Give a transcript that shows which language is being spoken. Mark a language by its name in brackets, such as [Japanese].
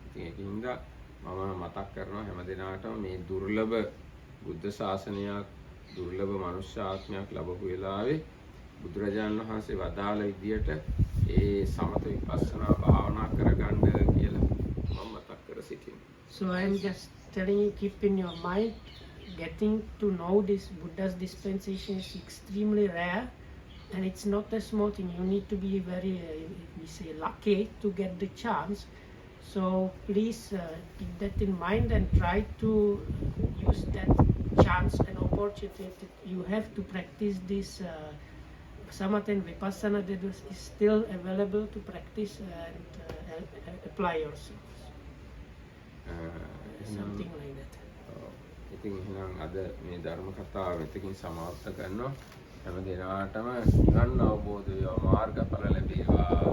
[Sinhala] ඉතින් ඒකින්ද මම මතක් කරනවා හැම දිනාටම මේ දුර්ලභ බුද්ධ ශාසනයක්, දුර්ලභ මනුෂ්‍ය ආත්මයක් ලැබපු වෙලාවේ බුදුරජාණන් වහන්සේ වදාළ විදියට ඒ සමත විපස්සනා භාවනා කරගන්න කියලා මම මතක් කර සිටිනවා. [English] So I'm just telling you, keep in your mind, getting to know this Buddha's dispensation is extremely rare, and it's not a small thing. You need to be very, we say, lucky to get the chance. So please keep that in mind and try to use that chance and opportunity that you have to practice this samatha and vipassana that is still available to practice and apply yourselves. Something like that. [Sinhala] ඉතින් එහෙනම් අද මේ ධර්ම කතාව මෙතකින් සමාප්ත කරනවා. හැම දිනාටම නිවන් අවබෝධ වේවා, මාර්ගඵල ලැබේවා.